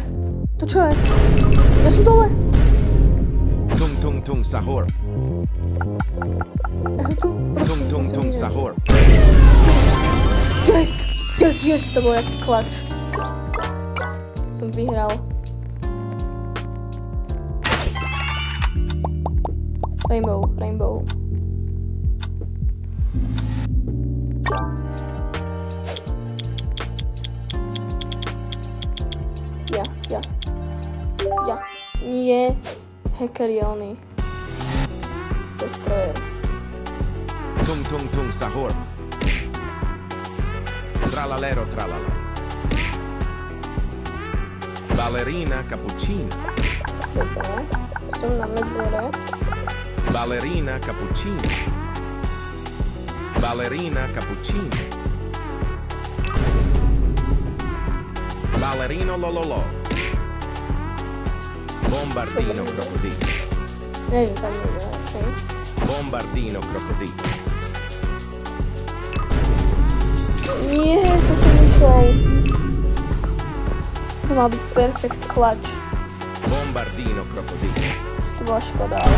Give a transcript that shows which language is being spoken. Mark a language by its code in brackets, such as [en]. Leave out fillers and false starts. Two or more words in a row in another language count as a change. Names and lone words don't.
[sk] To čo je? Ja som dole. Tung tung tung sahur. Ja som tu. Tung tung tung sahur. Yes, to bol jaký klač. Som vyhral. Rainbow. Ja. Nie. Hacker je oný. Destroyer. Tung tung tung sahur. Tralalero tralala. Ballerina cappuccina. Dobre. Som na medzere. Ballerina cappuccina. Ballerina cappuccina. Ballerino lololo. Bombardino crocodilo. Neviem, tam nie, okej. Bombardino crocodilo. Nie, to som myslel. To mal byť [en] perfect clutch. [sk] Bombardino crocodilo. To bola škoda, ale...